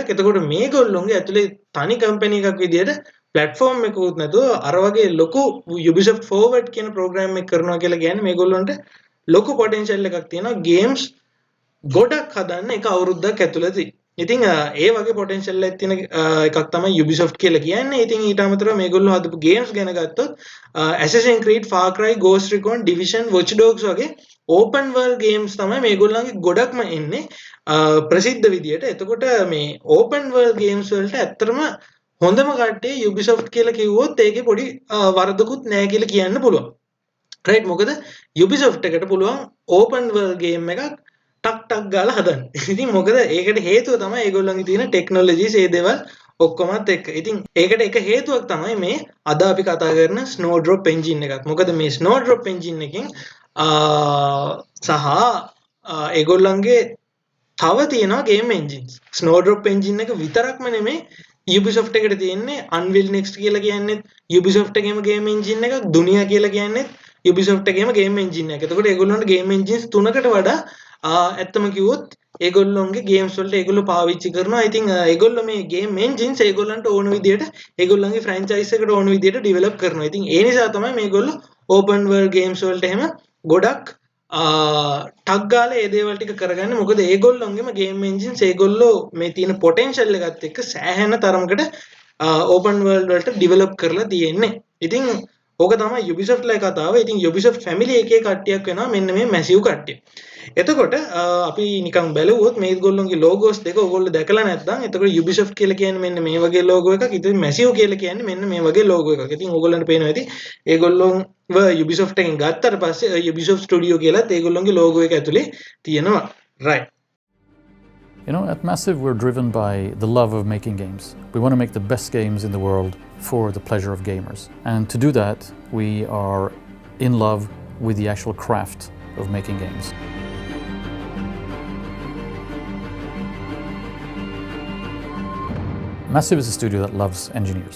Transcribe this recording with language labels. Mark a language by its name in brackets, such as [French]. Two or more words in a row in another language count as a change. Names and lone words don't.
[Sinhala] එතකොට මේගොල්ලොන්ගේ ඇතුලේ තනි කම්පැනි එකක් විදියට platform එකකුත් නැතුව අර වගේ ලොකු UbiSoft Forward කියන program එක කරනවා කියලා කියන්නේ මේගොල්ලන්ට ලොකු potential එකක් තියෙනවා games ගොඩක් හදන්න එක අවුරුද්දක් ඇතුළතදී. ඉතින් ඒ වගේ potential එකක් තියෙන එකක් තමයි UbiSoft කියලා කියන්නේ. ඉතින් ඊට අමතරව මේගොල්ලෝ හදපු games ගැන ගත්තොත් Assassin's Creed, Far Cry, Ghost Recon, Division, Watch Dogs වගේ [English] open world games [Sinhala] තමයි මේගොල්ලන්ගේ ගොඩක්ම එන්නේ ප්‍රසිද්ධ විදියට. එතකොට මේ [English] open world games [Sinhala] වලට ඇත්තටම හොඳම කට්ටිය UbiSoft කියලා කිව්වොත් ඒකේ පොඩි වරදකුත් නැහැ කියලා කියන්න පුළුවන්. right මොකද UbiSoft එකට පුළුවන් [English] open world game [Sinhala] එකක් ටක් ගාලා හදන්න. ඉතින් මොකද ඒකට හේතුව තමයි ඒගොල්ලන්ගේ තියෙන ටෙක්නොලොජිස් ඒ දේවල් ඔක්කොමත් එක්ක. ඉතින් ඒකට එක හේතුවක් තමයි මේ අද අපි කතා කරන Snowdrop Engine එකක්. මොකද මේ Snowdrop Engine එකෙන් සහ ඒගොල්ලන්ගේ තව තියෙනවා [English] game engines. [Sinhala] Snowdrop Engine එක විතරක්ම නෙමෙයි UbiSoft එකට තියෙන්නේ Unreal Next කියලා කියන්නේ UbiSoft එකේම [English] game engine [Sinhala] එකක්, Dunia කියලා කියන්නේ UbiSoft එකේම [English] game engine [Sinhala] එකක්. එතකොට ඒගොල්ලන්ට [English] game engines [Sinhala] තුනකට වඩා ඇත්තම කිව්වොත් ඒගොල්ලොන්ගේ games වලට ඒගොල්ලෝ පාවිච්චි කරනවා. ඉතින් ඒගොල්ලෝ මේ [English] game engines [Sinhala] ඒගොල්ලන්ට ඕන විදියට ඒගොල්ලන්ගේ franchise එකට ඕන විදියට develop කරනවා. ඉතින් ඒ නිසා තමයි මේගොල්ලෝ [English] open world games [Sinhala] වලට එහෙම ගොඩක් ටක් ගාලා ඒ දේවල් ටික කරගන්නේ. මොකද ඒගොල්ලොන්ගේම [English] game engines [Sinhala] ඒගොල්ලෝ මේ තියෙන potential එකත් එක්ක සෑහෙන තරමකට [English] open world [Sinhala] වලට develop කරලා තියෙන්නේ. ඉතින් ඕක තමයි UbiSoft ලා කතාව. ඉතින් UbiSoft family එකේ කට්ටියක් වෙනවා මෙන්න මේ massive කට්ටිය. එතකොට අපි නිකන් බැලුවොත් මේගොල්ලොන්ගේ logos දෙක ඔයගොල්ලෝ දැකලා නැත්නම් එතකොට UbiSoft කියලා කියන්නේ මෙන්න මේ වගේ logo එකක්. ඉතින් massive කියලා කියන්නේ මෙන්න මේ වගේ logo එකක්. ඉතින් ඔයගොල්ලන්ට පේනවා ඇති ඒගොල්ලොන් UbiSoft එකෙන් ගත්තට පස්සේ UbiSoft Studio කියලාත් ඒගොල්ලොන්ගේ logo එක ඇතුලේ තියෙනවා. right. [English] You know, at Massive, we're driven by the love of making games. We want to make the best games in the world for the pleasure of gamers. And to do that, we are in love with the actual craft of making games. Massive is a studio that loves engineers.